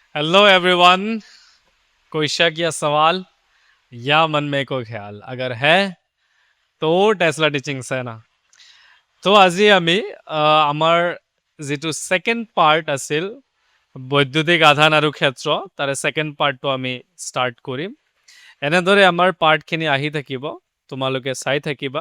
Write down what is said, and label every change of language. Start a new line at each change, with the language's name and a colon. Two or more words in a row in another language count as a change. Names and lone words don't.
English: hello everyone.
Hindi: कोई शक या सवाल या मन में कोई ख्याल अगर है तो টেসলা টিচিংছ है না।
Assamese: তো আজি আমি আমাৰ যিটো
English: second part
Assamese: আছিল বৈদ্যুতিক আধান আৰু ক্ষেত্ৰ তাৰে
English: second part
Assamese: আমি ষ্টাৰ্ট কৰিম। এনেদৰে আমাৰ পাৰ্টখিনি আহি থাকিব, তোমালোকে চাই থাকিবা।